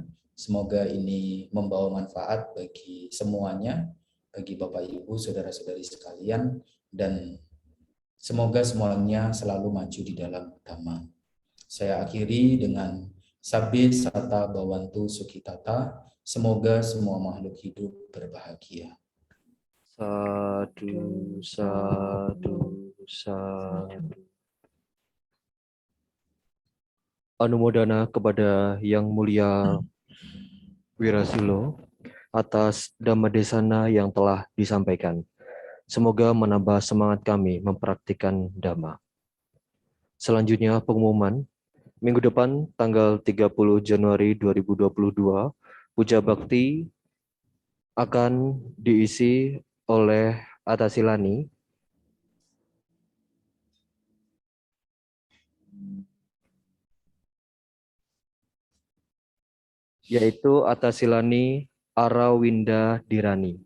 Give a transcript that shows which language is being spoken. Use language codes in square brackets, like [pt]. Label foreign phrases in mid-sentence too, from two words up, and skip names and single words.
[id] Semoga ini membawa manfaat bagi semuanya, bagi Bapak Ibu, Saudara-saudari sekalian, dan semoga semuanya selalu maju di dalam Dhamma. Saya akhiri dengan [pi] Sabbe Sata Bhawantu Sukhitata. [id] Semoga semua makhluk hidup berbahagia. [pi] Sadu, sadu, sadu. [id] Anumodana kepada Yang Mulia Wirasilo atas Dhammadesana yang telah disampaikan. Semoga menambah semangat kami mempraktikkan Dhamma. Selanjutnya pengumuman. Minggu depan tanggal 30 Januari 2022, Puja Bakti akan diisi oleh Atasilani, yaitu Atasilani Arawinda Dirani.